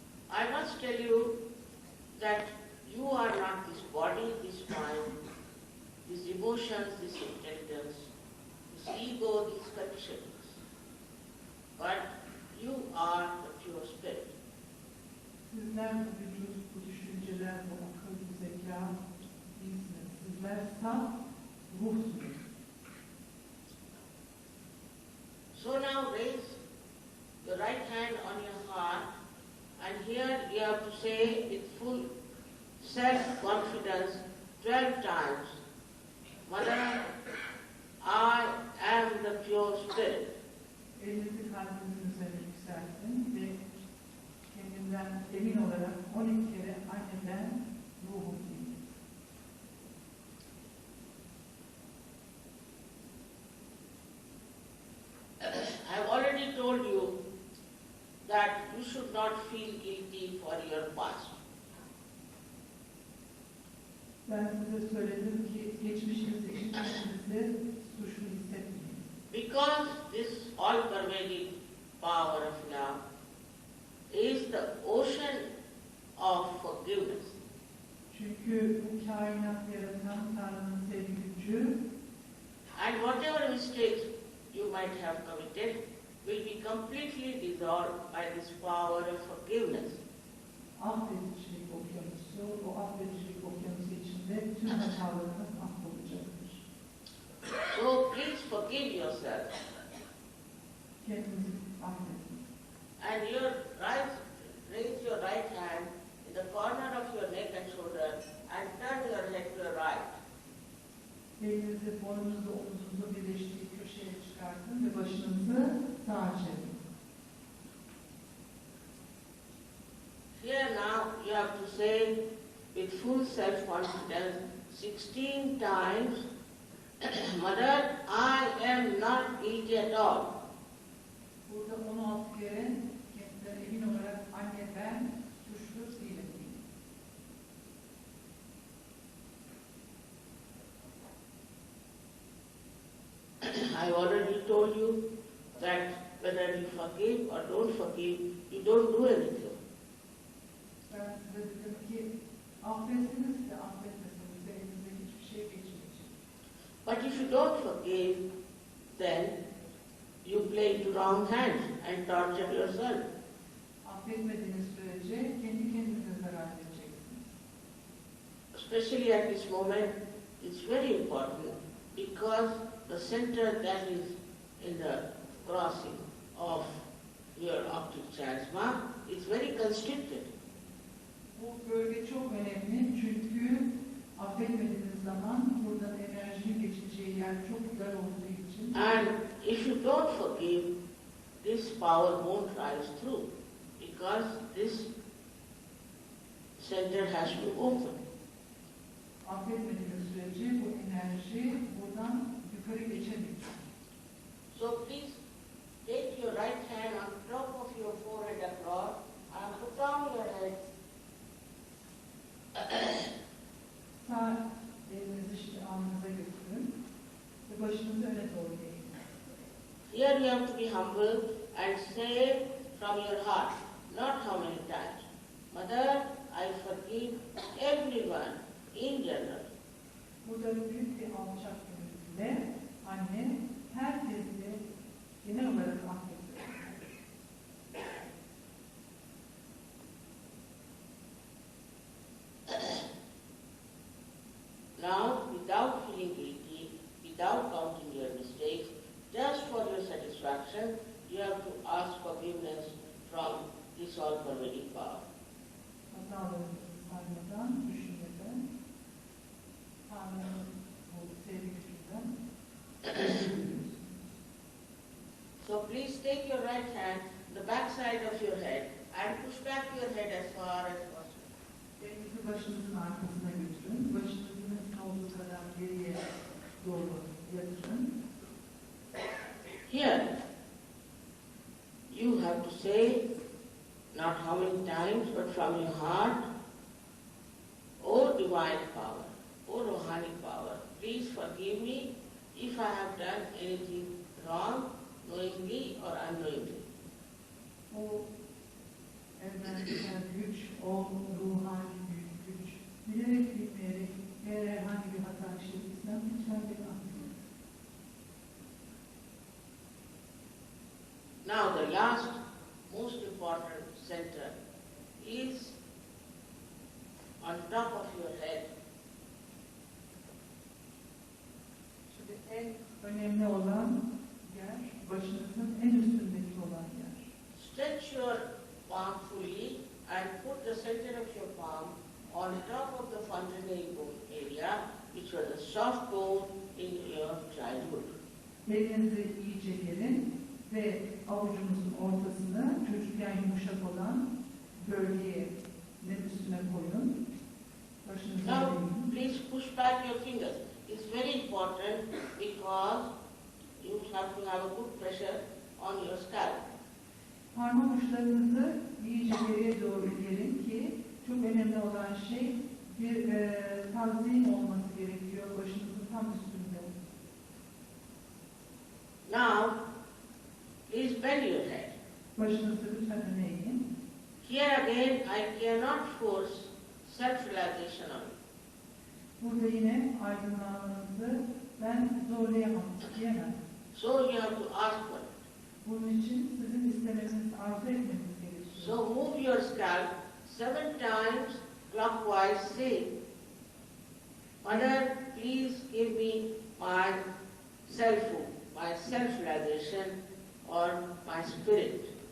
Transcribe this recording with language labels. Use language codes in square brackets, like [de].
[en] I must tell you that you are not this body, this mind, these emotions, this intelligence, this ego, these conditions, but you are the pure spirit. [tr] Sizler bu vücut, bu düşünceler, bu akıl, bu zeka değilsiniz. Sizler saf ruhsunuz. [en] So now raise your right hand on your heart, and here you have to say with full self-confidence 12 times, Mother, I am the pure spirit. [tr] Elinizi kalbinizin üzerine yükseltin ve kendinden emin olarak 12 kere anne ben ruhum. [en] I've already told you that you should not feel guilty for your past. [tr] Ben size söyledim ki geçmişinizi için kendinizi suçlu hissetmeyin. [en] Because this all-pervading power of love is the ocean of forgiveness. [tr] Çünkü bu kainat yaratan Tanrı'nın sevgi gücü [en] And whatever mistakes you might have committed will be completely dissolved by this power of forgiveness. [tr] affedicilik okyanusu, o affedicilik okyanusu içinde tüm hatalarınız affolacaktır. [en] So please forgive yourself. [tr] Kendinizi affedin. [en] And raise your right hand in the corner of your neck and shoulder and turn your head to the right. [tr] Elinizi boynunuzla omuzunuzla birleştiği köşeye çıkartın ve başınızı sağa çevirin. [en] Here now you have to say with full self-confidence 16 times, Mother, I am not guilty at all. [tr] Burada 16 kere kendilerine emin olarak anne ben suçlu değilim. [en] I already told you that whether you forgive or don't forgive, you don't do anything. [tr] Ben size dedim ki affetsiniz de affetmesiniz de elinize hiçbir şey geçmeyecek. [en] But if you don't forgive, then you play into wrong hands and torture yourself. [tr] Affetmediğiniz sürece kendi kendinize zarar vereceksiniz. [en] Especially at this moment, it's very important because the center that is in the crossing of your optic chiasma is very constricted. [tr] Bu bölge çok önemli çünkü affetmediğiniz zaman buradan enerjinin geçeceği yer çok dar olduğu için. [en] And if you don't forgive, this power won't rise through because this center has to open. [tr] Affetmediğiniz sürece bu enerji buradan yukarı geçemeyecek. [en] So please take your right hand on top of your forehead across and put down your head. [tr] Sağ elinizi şimdi alnınıza götürün ve başınızı öne doğru eğin. [en] Here you have to be humble and say from your heart, not how many times. Mother, I forgive everyone in general. [tr] Burada büyük bir alçak gönüllüyle anne herkesi genel olarak affediyor. [en] Now, without feeling guilty, without counting your mistakes, just for your satisfaction, you have to ask forgiveness from this all-pervading power. [tr] Hatalarınızı saymadan, düşünmeden, Tanrı'nın bu sevgi gücünden özür. [en] So please take your right hand, the back side of your head, and push back your head as far as possible. [tr] Elinizi başınızın arkasına götürün. Başınızı mümkün olduğu kadar geriye doğru yatırın. [en] Here, you have to say, not how many times, but from your heart, O divine power, O Rohani power, please forgive me if I have done anything wrong, knowingly or unknowingly. [tr] O evrensel güç, o ruhani büyük güç, bilerek bilmeyerek eğer herhangi bir hata işlediysem lütfen beni affedin. [en] Now the last, most important center is on top of your head. [tr] Şimdi en önemli olan yer, başınızın en üstündeki olan yer. [en] Stretch your palm fully and put the center of your palm on top of the fontanelle bone area, which was a soft bone in your childhood. [tr] Elinizi iyice gelin ve avucunuzun ortasına çocukken yumuşak olan bölgeye üstüne koyun. Başınızı [en] Now, [tr] eğin. [en] please push back your fingers. It's very important because you have to have a good pressure on your scalp. [tr] Parmak uçlarınızı iyice geriye doğru gerin ki çok önemli olan şey bir tazmin olması gerekiyor başınızın tam üstünde. [en] Now, please bend your head. [tr] Başınızı lütfen öne eğin. [en] Here again, I cannot force self-realization on you. [tr] Burada yine aydınlanmanızı ben zorlayamam, diyemem. [en] So you have to ask for it. [tr] Bunun için sizin istemeniz, arzu etmeniz gerekiyor. [en] So move your scalp 7 times clockwise, say, Mother, please give me my self-hood, my self-realization or my spirit.